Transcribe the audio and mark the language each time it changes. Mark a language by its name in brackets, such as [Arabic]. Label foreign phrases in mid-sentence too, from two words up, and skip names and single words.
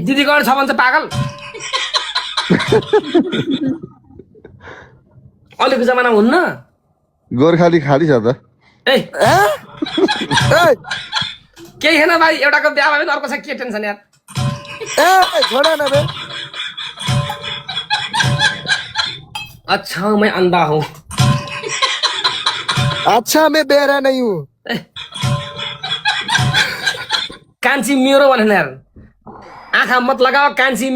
[Nepali] दिदीको छ भन्छ पागल अहिलेको जमाना हुन्न गोर्खाली खाली छ त ए ए केही छैन भाइ एउटाको बिहा भयो भने अर्को छ के टेन्सन यार [Hindi] ए छोडा न बे अच्छा मैं अंधा हूँ अच्छा मैं बेहरा नहीं हूँ [Nepali] कान्छी मेरो भनेर यार [Hindi] आँखा मत लगाओ [Nepali] कान्छी